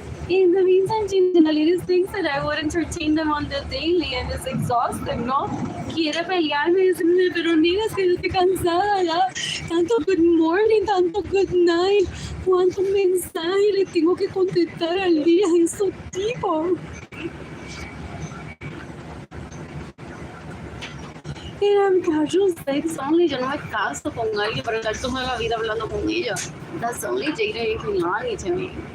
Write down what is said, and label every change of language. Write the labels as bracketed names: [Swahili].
[English] In the meantime, Jinalidis thinks that I would entertain them on the daily and it's exhausting, ¿no? [Spanish] Quiere pelearme y decirme, pero mira, es que yo estoy cansada ya. [English] Tanto good morning, tanto good night. [Spanish] ¿Cuántos mensajes le tengo que contestar al día a esos tipos? En [English] casual sex only, [Spanish] yo no me caso con alguien para estar toda la vida hablando con ella. [English] That's only dating and Kehlani to me.